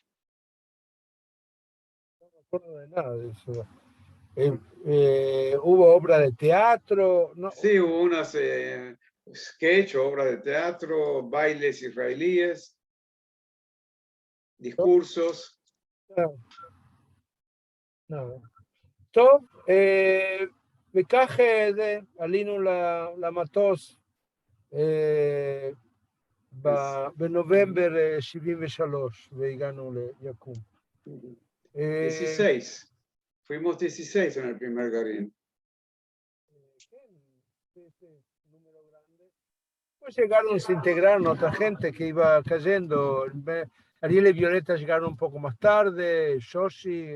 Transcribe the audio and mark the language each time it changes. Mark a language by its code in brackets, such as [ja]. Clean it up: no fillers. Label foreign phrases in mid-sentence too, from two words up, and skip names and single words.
[es] No me acuerdo de nada de eso. ¿Hubo obra de teatro? No. Sí, hubo unas sketch, obras de teatro, bailes israelíes, discursos. No. [he] טוב, וכך עלינו למטוס בנובמבר 73 והגענו ליקום. Eh, [es] 16. Fuimos 16 en el primer Garín. Después llegaron, se integraron otra gente que iba cayendo. Ariel y Violeta llegaron un poco más tarde, Yoshi.